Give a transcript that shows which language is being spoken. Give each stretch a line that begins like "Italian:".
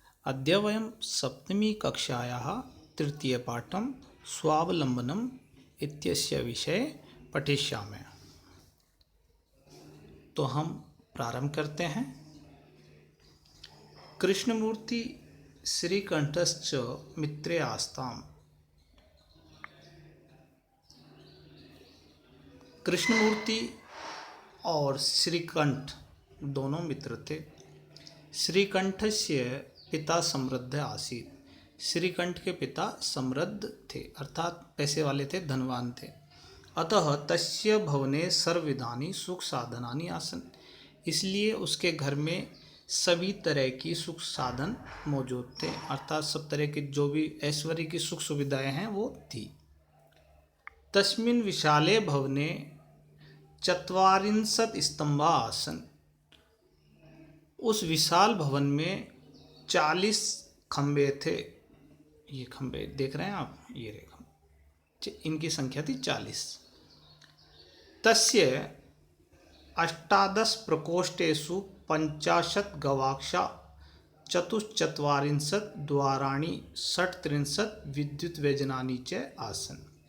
Sanskrit: अद्य वयं सप्तमी कक्षायाः तृतीयपाठं स्वावलम्बनम् इत्यस्य विषये पठिष्यामः।
Hindi: तो हम प्रारंभ करते हैं।
Sanskrit: कृष्णमूर्ति श्रीकंठश्च मित्रे आस्ताम्।
Hindi: कृष्णमूर्ति और श्रीकंठ दोनों मित्र थे।
Sanskrit: श्रीकंठस्य पिता समृद्ध आसीत्।
Hindi: श्रीकंठ के पिता समृद्ध थे, अर्थात पैसे वाले थे, धनवान थे।
Sanskrit: अतः तस्य भवने सर्वविधानि सुख साधनानि आसन्।
Hindi: इसलिए उसके घर में सभी तरह की सुख साधन मौजूद थे, अर्थात सब तरह की जो भी ऐश्वर्य की सुख सुविधाएं हैं वो थी।
Sanskrit: तस्मिन् विशाले भवने 40 स्तंभा आसन्।
Hindi: उस विशाल भवन में 40 खंबे थे। ये खंबे देख रहे हैं आप, ये रे खंबे, इनकी संख्या थी 40।
Sanskrit: तस्य 18 प्रकोष्ठेषु 50 गवाक्षा 44 द्वाराणि 38 विद्युत व्यजनानि च आसन्।